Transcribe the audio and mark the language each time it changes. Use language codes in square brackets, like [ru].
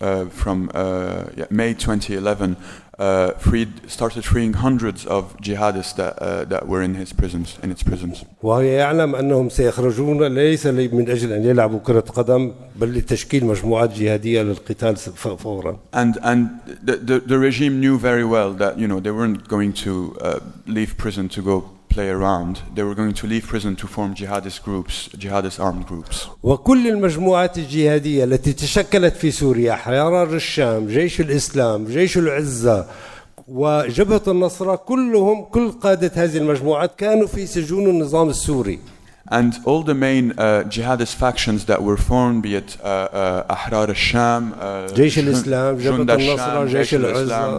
[en] From May 2011, started freeing hundreds of jihadists that were in its prisons. [ar] وهو يعلم أنهم سيخرجون ليس من أجل أن يلعبوا كرة قدم بل لتشكيل مجموعات جهادية للقتال فورا. [en] And the regime knew very well that they weren't going to leave prison to go play around. They were going to leave prison to form jihadist armed groups. [ar] وكل المجموعات الجهادية التي تشكلت في سوريا، حرار الشام، جيش الإسلام، جيش العزة وجبهة النصرة، كل قادة هذه المجموعات كانوا في سجون النظام السوري. [en] And all the main jihadist factions that were formed, be it Ahrar al-Sham, [ar] جيش الإسلام، جبهة النصرة، جيش العزة,